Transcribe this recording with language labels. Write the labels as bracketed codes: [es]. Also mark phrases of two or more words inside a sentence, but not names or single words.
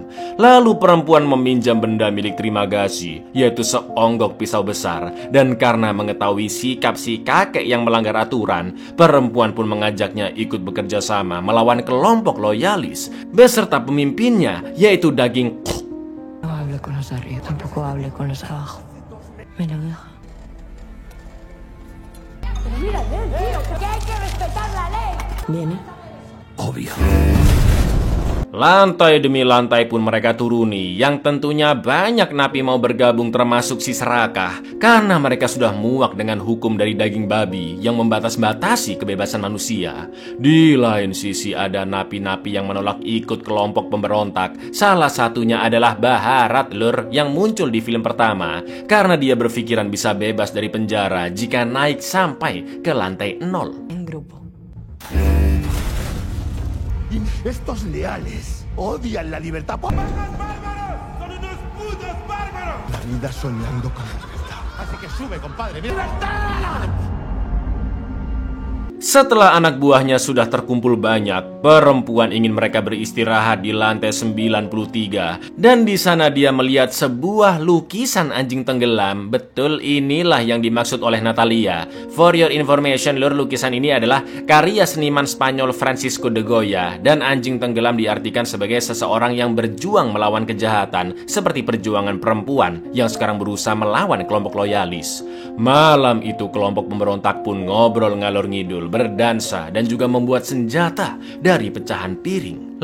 [id] Lalu perempuan meminjam benda milik Trimagasi, yaitu seonggok pisau besar, dan karena mengetahui sikap si kakek yang melanggar aturan, perempuan pun mengajaknya ikut bekerja sama melawan kelompok loyalis beserta pemimpinnya, yaitu daging. [es] No hable con los de arriba, tampoco hable con los de abajo. Me lo deja. Pero mira, tío, que hay que respetar la ley. Viene. Obvio. [id] Lantai demi lantai pun mereka turuni, yang tentunya banyak napi mau bergabung termasuk si serakah, karena mereka sudah muak dengan hukum dari daging babi yang membatas-batasi kebebasan manusia. Di lain sisi ada napi-napi yang menolak ikut kelompok pemberontak. Salah satunya adalah Baharat Lur yang muncul di film pertama, karena dia berpikiran bisa bebas dari penjara jika naik sampai ke lantai 0. [es] Estos leales odian la libertad. ¡Bárbaros! ¡Son unos putos bárbaros! La vida soñando con la libertad. Así que sube, compadre. ¡Libertad! [id] Setelah anak buahnya sudah terkumpul banyak, perempuan ingin mereka beristirahat di lantai 93, dan di sana dia melihat sebuah lukisan anjing tenggelam. Betul, inilah yang dimaksud oleh Natalia. [en] For your information, [id] Lur, lukisan ini adalah karya seniman Spanyol Francisco de Goya, dan anjing tenggelam diartikan sebagai seseorang yang berjuang melawan kejahatan, seperti perjuangan perempuan yang sekarang berusaha melawan kelompok loyalis. Malam itu kelompok pemberontak pun ngobrol ngalor ngidul, berdansa, dan juga membuat senjata dari pecahan piring.